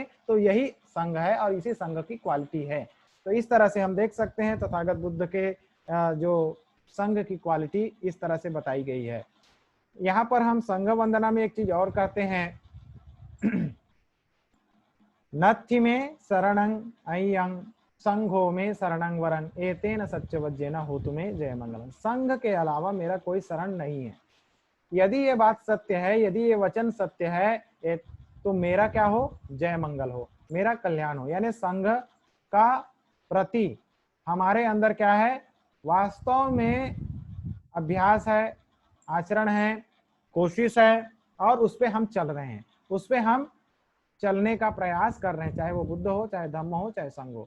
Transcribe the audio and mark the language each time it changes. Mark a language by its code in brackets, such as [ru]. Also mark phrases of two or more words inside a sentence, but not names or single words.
[hi] तो यही संघ है और इसी संघ की क्वालिटी है। तो इस तरह से हम देख सकते हैं तथागत बुद्ध के जो संघ की क्वालिटी इस तरह से बताई गई है। यहाँ पर हम संघ वंदना में एक चीज और कहते हैं, [pi] नत्थि में शरणं अय्यं संघो में शरणं वरं एतेन सत्यवज्जेन होतु में जय मंगलम। [hi] संघ के अलावा मेरा कोई शरण नहीं है। यदि ये बात सत्य है, यदि ये वचन सत्य है, तो मेरा क्या हो, जय मंगल हो, मेरा कल्याण हो। यानी संघ का प्रति हमारे अंदर क्या है, वास्तव में अभ्यास है, आचरण है, कोशिश है और उस पे हम चल रहे हैं, उस पे हम चलने का प्रयास कर रहे हैं, चाहे वो बुद्ध हो, चाहे धम्म हो, चाहे संघ हो।